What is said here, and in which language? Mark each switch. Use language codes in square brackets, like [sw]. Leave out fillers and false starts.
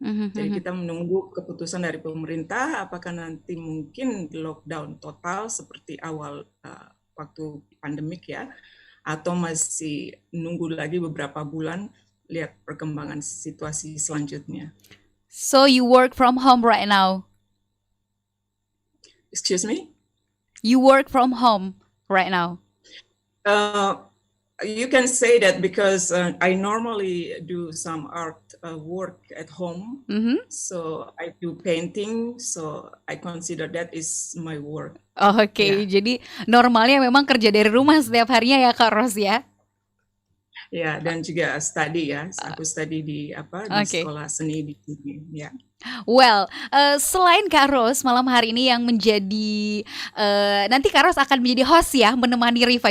[id] Jadi kita menunggu keputusan dari pemerintah apakah nanti mungkin lockdown total seperti awal waktu pandemik ya, atau masih nunggu lagi beberapa bulan lihat perkembangan situasi selanjutnya. [en] So you work from home right now? Excuse me? You work from home right now? You can say that because I normally do some art work at home. So I do painting, so I consider that is my work. Oke, Ya. [id] jadi normalnya memang kerja dari rumah setiap harinya ya Kak Ros ya? Ya, dan juga study ya. Aku study di Oke. sekolah seni di sini. Ya. Well, selain Kak Ros malam hari ini yang menjadi nanti Kak Ros akan menjadi host ya, menemani Riva.